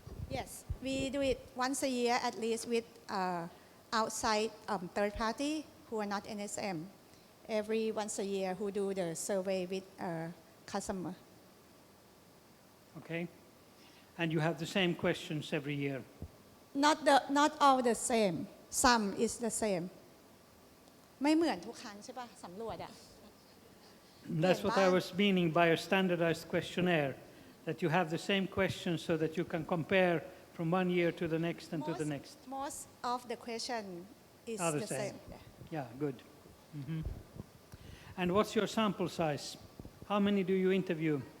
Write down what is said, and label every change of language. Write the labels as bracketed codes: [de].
[en] Yes, we do it once a year at least with outside third party who are not NSM. Every once a year who do the survey with customer. Okay. And you have the same questions every year? Not all the same. Some is the same. [th] ไม่เหมือนทุกครั้งใช่ปะสำรวจอะ [en] That's what I Yeah. was meaning by a standardized questionnaire, that you have the same questions so that you can compare from one year to the next and to the next. Most of the question is Are the the same. same. Yeah, good. Mhm. And what's your sample size? How many do you interview?